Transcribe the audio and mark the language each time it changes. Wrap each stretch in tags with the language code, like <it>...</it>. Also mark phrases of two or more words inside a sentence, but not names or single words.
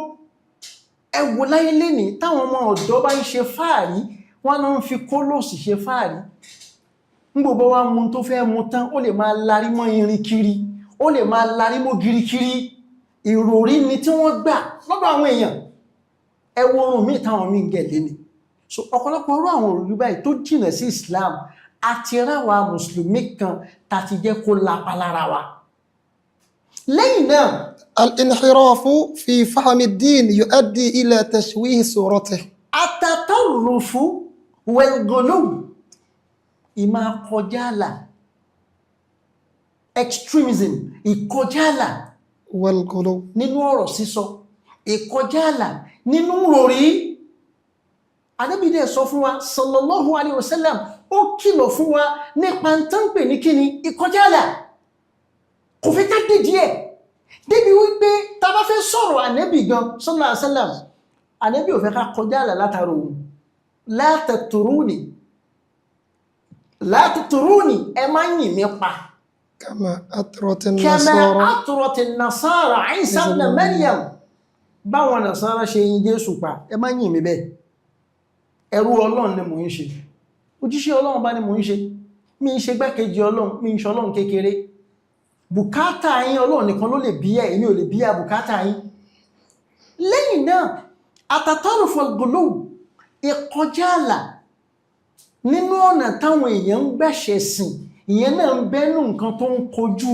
<yo>ẹ wò láyé lénìí táwọn ọmọ ọ̀dọ́ bá ń ṣe fáàrí wọ́n náà ń fi kólòsì ṣe fáàrí ń gbogbo wá mú tó fẹ́ mú tán ó lè máa larí mọ́ irin kiri ó lè máa larí mọ́ girikiri ìròrí ni tí wọ́n gbà lọ́dọ̀ àwọn èèyàn ẹ wo orun míì táwọn míì ń gẹ̀ léni so ọ̀pọ̀lọpọ̀ orú àwọn òrùlú báyìí tó jìnà sí Islam àti ráwa mùsùlùmí kan tàti jẹ́ kó lápá lára wa lẹ́yìn náà</yo> <ar>الانحراف في فهم الدين يؤدي إلى تشويه صورته. التطرف والغلو</ar> <yo>ìmá kọjáàlà extremism ìkọjáàlà</yo> <ar>والغلو</ar> <yo>nínú ọ̀rọ̀ sísọ ìkọjáàlà nínú ròrí Ànábì dẹ̀ sọ fún wa</yo> <ar>صلى الله عليه وسلم</ar> <yo>ó kìlọ̀ fún wa nípa tán pè ní kíni ìkọjáàlà kò fẹ́ ká dìdí ẹ̀ débi wípé tá bá fẹ́ sọ̀rọ̀ Ànábì gan</yo> <ar>صلى الله عليه وسلم</ar> <yo>Ànábì ò fẹ́ ká kọjáàlà látàrí òun</yo> <ar>لا تطروني</ar> <yo>ẹ má yìn mí pa</yo> <ar>كما أطرت كما أطرت النصارى عيسى ابن مريم</ar> <yo>báwọn Nasara ṣe yìn Jésù pa ẹ má yìn mí bẹ́ẹ̀ ẹrú Ọlọ́run ni mò ń ṣe òjíṣẹ́ Ọlọ́run bá ní mò ń ṣe mi ń ṣe gbákejì Ọlọ́run mi ń ṣe Ọlọ́run kékeré bùkátà yín Ọlọ́run nìkan ló lè bíyà èmi ò lè bíyà bùkátà yín lẹ́yìn náà</yo> <ar>التطرف والغلو</ar> <yo>ìkọjá àlà nínú ọ̀nà táwọn èèyàn ń gbẹ̀ṣẹ̀ sìn ìyẹn náà ń bẹ́nu nǹkan tó ń kojú</yo>